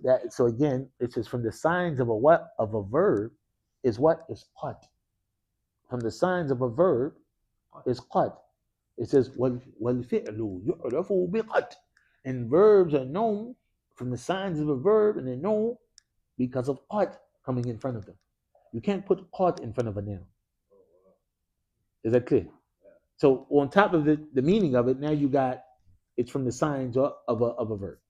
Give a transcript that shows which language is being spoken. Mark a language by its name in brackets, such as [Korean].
[English] So again, it says from the signs of a what of a verb is what is qad. From the signs of a verb is qad. It says [Arabic] وَالْفِعْلُ يُعْرَفُ بِقَدْ. [English] And verbs are known from the signs of a verb, and they're known because of qad coming in front of them. You can't put qad in front of a noun. Is that clear? So on top of the meaning of it, now you got it's from the signs of a verb.